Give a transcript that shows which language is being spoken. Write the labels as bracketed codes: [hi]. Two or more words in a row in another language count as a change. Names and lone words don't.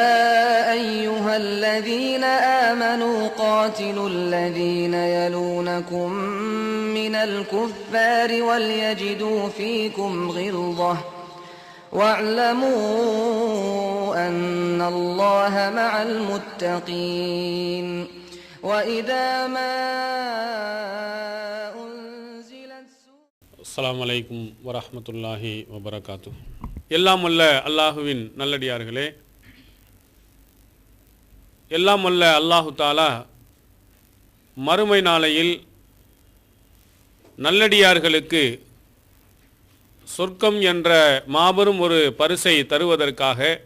[ar] أيها الذين آمنوا قاتلوا الذين يلونكم من الكفار وليجدوا فيكم غلظة واعلموا أن الله مع المتقين وإذا ما أنزلت السلام عليكم ورحمة الله وبركاته. [ta] எல்லாம் வல்ல அல்லாஹுவின் நல்லடியார்களே, எல்லாம் வல்ல அல்லாஹு தாலா மறுமை நாளையில் நல்லடியார்களுக்கு சொர்க்கம் என்ற மாபெரும் ஒரு பரிசை தருவதற்காக